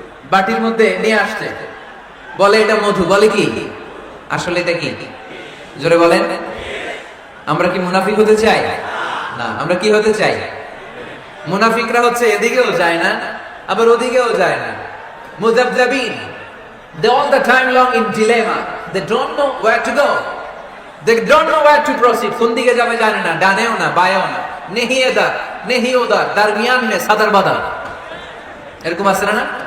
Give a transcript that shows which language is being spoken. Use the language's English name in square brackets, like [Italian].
[Bangla] বাটির মধ্যে নিয়ে আসছে, বলে এটা মধু, বলে কি? আসলে এটা কি? জোরে বলেন। আমরা কি মুনাফিক হতে চাই? না। আমরা কি হতে চাই? মুনাফিকরা হচ্ছে এদিকেও যায় না আবার ওদিকেও যায় না, মুযাবযাবিন। [English] They all the time long in dilemma. They don't know where to go. They don't know where to proceed. [Bangla] কোন দিকে যাবে জানে না, ডানেও না বায়েও না, [Hindi] নেহি এদার নেহি ওদার, দরমিয়ান মে সাদার বাদার। [Bangla] এরকম আছে না?